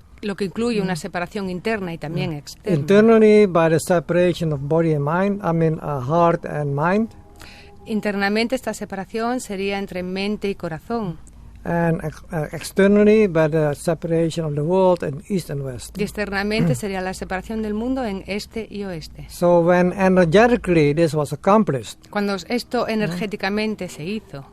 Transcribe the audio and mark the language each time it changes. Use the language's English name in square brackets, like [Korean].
[Spanish] lo que incluye una separación interna y también externa. [English] Internally by the separation of body and mind, heart and mind. [Spanish] Internamente esta separación sería entre mente y corazón. [English] And externally by the separation of the world in east and west. [Spanish] Y externamente sería la separación del mundo en este y oeste. [English] So when energetically this was accomplished, [Spanish] Cuando esto energéticamente se hizo,